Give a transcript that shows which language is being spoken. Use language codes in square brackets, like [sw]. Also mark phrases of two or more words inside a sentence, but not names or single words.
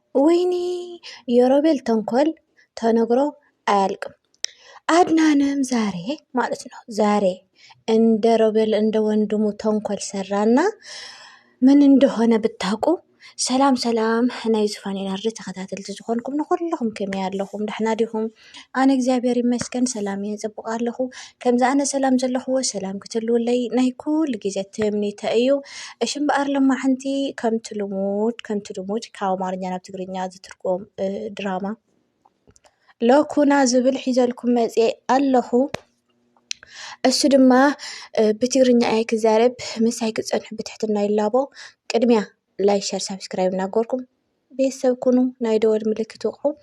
[am] ወይኔ የሮቤል ተንኮል ተነግሮ አያልቅም። አድናንም ዛሬ ማለት ነው ዛሬ እንደ ሮቤል እንደ ወንድሙ ተንኮል ሰራና ምን እንደሆነ ብታውቁ። [ti] ሰላም ሰላም ናይ ዝፋን ናርዲ ተኸታተልቲ ዝኾንኩም ንኩልኩም ከመይ ኣለኹም ደሕና ዲኹም? ኣነ እግዚአብሔር ይመስገን ሰላም እየ ፅቡቅ ኣለኹ። ከምዚ ኣነ ሰላም ዘለኹዎ ሰላም ክትልውለይ ናይ ኩሉ ግዜ ትምኒተ እዩ። እሺ እምበኣር ሎማዓንቲ ከምቲ ልሙድ ካብ ኣማርኛ ናብ ትግርኛ ዝትርጎም ድራማ ሎኩና ዝብል ሒዘልኩም መፅአ ኣለኹ። እሱ ድማ ብትግርኛ እየ ክዛረብ ምሳይ ክፀንሑ ብትሕትና ይላቦ። ቅድሚያ [en] like share subscribe [ti] እናገርኩም ቤተሰብ ኩኑ ናይ ደወል ምልክት ወቅሑ።